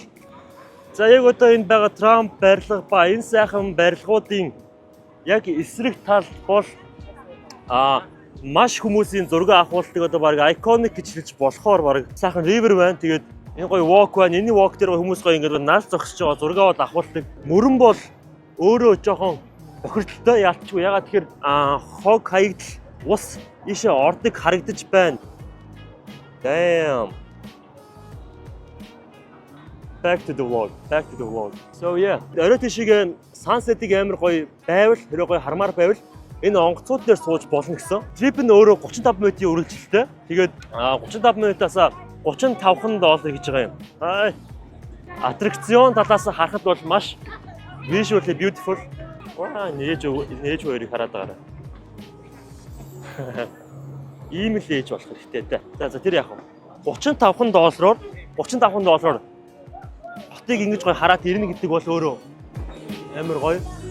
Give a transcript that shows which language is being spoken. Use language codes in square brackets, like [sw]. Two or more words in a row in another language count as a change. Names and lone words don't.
[mn] За яг одоо энэ байгаа Трамп барилга ба энэ сайхан барилгуудын яг эсрэг тал бол маш хүмүүсийн зураг авахултыг одоо баг iconic гэж хэлж болохоор баг сайхан river байна. Тэгээд энэ гоё walk байна. Энэний walk дээр хүмүүс гоё ингээд наал зогсож байгаа зураг аваад авахултыг. Мөрөн бол өөрөө жоохон бохирдолтой яалтчгүй. Ягаад тэгэхээр хог хаягдл ус ийшээ ордог харагдаж байна. [en] Damn. Back to the vlog. So yeah. [mn] Орой тийшээ sunset-ийг амар гоё байвал, тэр гоё хармаар байвал энэ онгоцууд дээр сууж болно гэсэн. Trip нь өөрөө 35 минутын үргэлжилттэй. Тэгээд 35 минутаас $35 гэж байгаа юм. Аттракцион талаас харахад бол маш [en] visually beautiful. [mn] Нээж хоёрыг хараад байгаарай. Ийм л ээж болох хэрэгтэй. За тэр яах вэ? $35-оор хотыг ингэж гоё хараад ирнэ гэдэг бол өөрөө амар гоё.